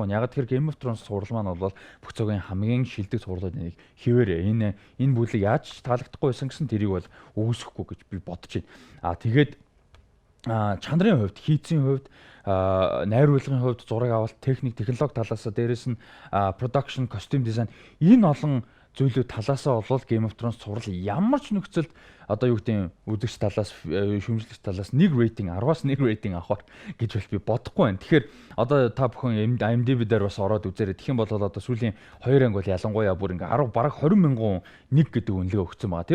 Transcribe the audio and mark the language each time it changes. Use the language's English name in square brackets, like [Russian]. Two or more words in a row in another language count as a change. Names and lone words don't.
[Mongolian] Яагаад тэгэхээр Game of Thrones сурал маань бол бүх цагийн хамгийн шилдэг сурлуудын нэг хിവэрэ. Энэ бүлэг яаж таалагдахгүй байсан гэсэн тэрийг бол өгөөсөхгүй гэж би бодож байна. Тэгээд чанарын хувьд, хийцийн хувьд, найруулгын хувьд, зураг авалт, техник, технологи талаас дээрээс нь [English] production, costume design [Mongolian] энэ олон зүйлүүд талаасаа болоод Game of Thrones цуврал ямар ч нөхцөлд одоо юу гэдэг үзэгч талаас шүүмжлэгч талаас нэг рейтинг 10-аас 1 рейтинг авахар гэж бол би бодохгүй байна. Тэгэхээр одоо та бүхэн IMDb дээр бас ороод үзээрэй. Тэгэх юм бол одоо сүүлийн 2 анги бол ялангуяа бүр ингээ 10 бараг 20 мянган нэг гэдэг үнэлгээ өгсөн байгаа.